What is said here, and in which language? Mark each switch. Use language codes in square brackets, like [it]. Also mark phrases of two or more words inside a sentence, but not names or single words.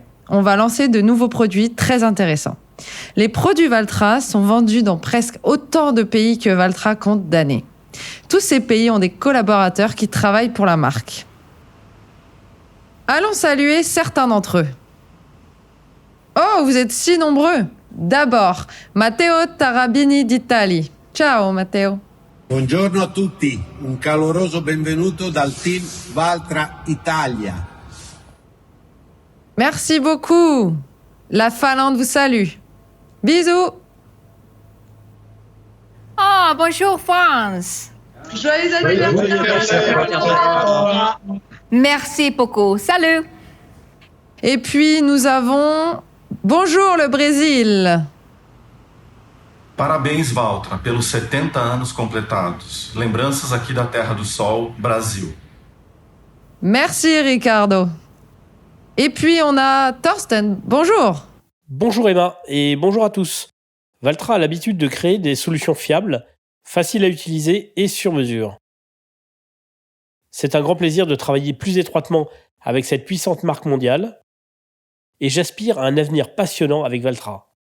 [fr] On va lancer de nouveaux produits très intéressants. Les produits Valtra sont vendus dans presque autant de pays que Valtra compte d'années. Tous ces pays ont des collaborateurs qui travaillent pour la marque. Allons saluer certains d'entre eux. Oh, vous êtes si nombreux! D'abord, Matteo Tarabini d'Italie. [it] Ciao, Matteo. Buongiorno a tutti, un caloroso benvenuto dal team Valtra Italia. [fr] Merci beaucoup. La Finlande vous salue. Bisous. Ah, bonjour France. Joyeux anniversaire. Merci beaucoup. Salut. Et puis nous avons... Bonjour le Brésil. [pt] Parabéns, Valtra, pelos 70 anos completados. Lembranças aqui da Terra do Sol, Brasil. [fr] Merci Ricardo. Et puis on a Thorsten. Bonjour. Bonjour Emma et bonjour à tous. Valtra a l'habitude de créer des solutions fiables, faciles à utiliser et sur mesure. C'est un grand plaisir de travailler plus étroitement avec cette puissante marque mondiale et j'aspire à un avenir passionnant avec Valtra.